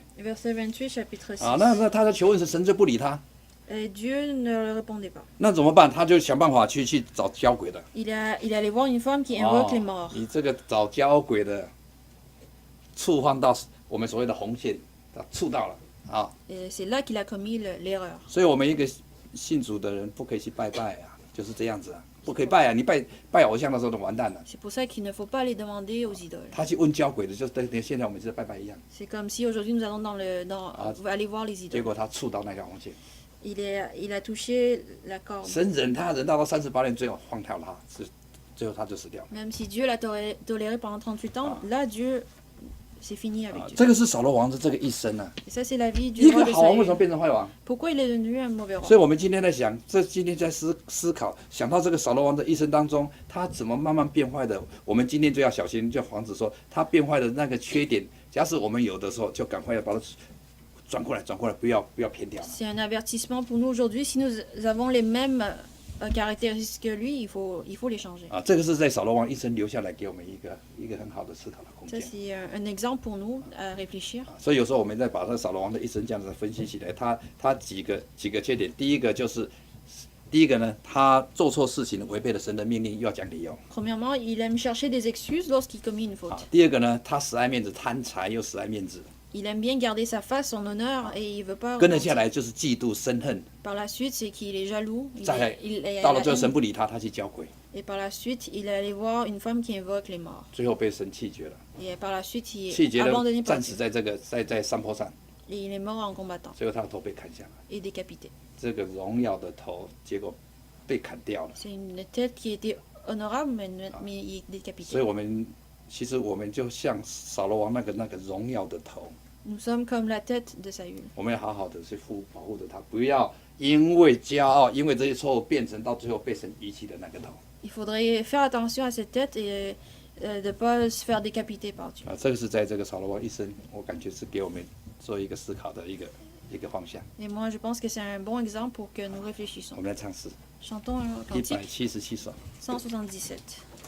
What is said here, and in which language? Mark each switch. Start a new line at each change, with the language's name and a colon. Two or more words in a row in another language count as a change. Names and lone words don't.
French: Verset 28, chapitre 6.
Chinese: 啊，那他在求问神就不理他，
French: Et Dieu ne le répondait pas.
Chinese: 那怎么办？他就想办法去找交鬼的。
French: Il est allé voir une femme qui invoque les morts.
Chinese: 你这个找交鬼的，触犯到我们所谓的红线，他触到了啊。
French: Et c'est là qu'il a commis l'erreur.
Chinese: 所以我们一个信主的人不可以去拜拜啊，就是这样子啊，不可以拜啊！你拜偶像的时候就完蛋了。
French: C'est pour ça qu'il ne faut pas aller demander aux idoles.
Chinese: 他去问交鬼的，就等于现在我们是在拜拜一样。
French: C'est comme si aujourd'hui nous allons aller voir les
Chinese: 结
French: idoles.
Chinese: 果他触到那条红线，
French: Il a touché la corde.
Chinese: 神忍他忍到38年，最后放掉他，最后他就死掉了。
French: Même si Dieu l'a toléré pendant 38 ans, là Dieu, c'est fini avec Dieu.
Chinese: 这个是扫罗王的这个一生啊。
French: Et ça c'est la vie
Chinese: 一
French: du
Chinese: 个
French: roi de
Chinese: 好王为什么
French: Saül.
Chinese: 变成坏王？
French: Pourquoi il est devenu un mauvais roi?
Chinese: 所以我们今天在想，今天在思考，想到这个扫罗王的一生当中，他怎么慢慢变坏的？我们今天就要小心，就防止说他变坏的那个缺点。假使我们有的时候，就赶快要把它转过来，不要偏掉了。
French: C'est un avertissement pour nous aujourd'hui. Si nous avons les mêmes caractéristiques que lui, il faut les changer.
Chinese: 啊，这个是在扫罗王一生留下来给我们一个很好的思考的空
French: Ça
Chinese: 间。
French: c'est un exemple pour nous à réfléchir.
Chinese: 所以有时候我们在把这扫罗王的一生这样子分析起来，他几个缺点，第一个呢，他做错事情违背了神的命令，又要讲理由。
French: Premièrement, il aime chercher des excuses lorsqu'il commet une faute.
Chinese: 啊，第二个呢，他死爱面子，贪财又死爱面子。
French: Il aime bien garder sa face, son honneur, et il veut pas.
Chinese: 跟着下来就是嫉妒、生恨。
French: Par la suite, c'est qu'il est jaloux.
Chinese: 再来
French: Il est
Chinese: 到了最后神不理他，他去交鬼，
French: Et par la suite, il est allé voir une femme qui invoque les morts.
Chinese: 最后被神弃绝了。
French: Et par la suite, il
Chinese: 弃
French: est
Chinese: 绝了，
French: abandonné par
Chinese: 战
French: Dieu.
Chinese: 死在在山坡上，
French: Et il est mort en combattant
Chinese: 最后他的头被砍下来，
French: et décapité.
Chinese: 这个荣耀的头，结果被砍掉了。
French: C'est une tête qui était honorable, mais il est décapité.
Chinese: 所以其实我们就像扫罗王那个荣耀的头，
French: Nous sommes comme la tête de Saül.
Chinese: 我们要好好的去保护着他，不要因为骄傲，因为这些错误变成到最后被神遗弃的那个头。
French: Il faudrait faire attention à cette tête et de ne pas se faire décapiter par Dieu.
Chinese: 啊，这个是在这个扫罗王一生，我感觉是给我们做一个思考的一个方向。
French: Et moi, je pense que c'est un bon exemple pour que nous réfléchissons.
Chinese: 我们来唱诗
French: Chantons un cantique
Chinese: 177首。 177.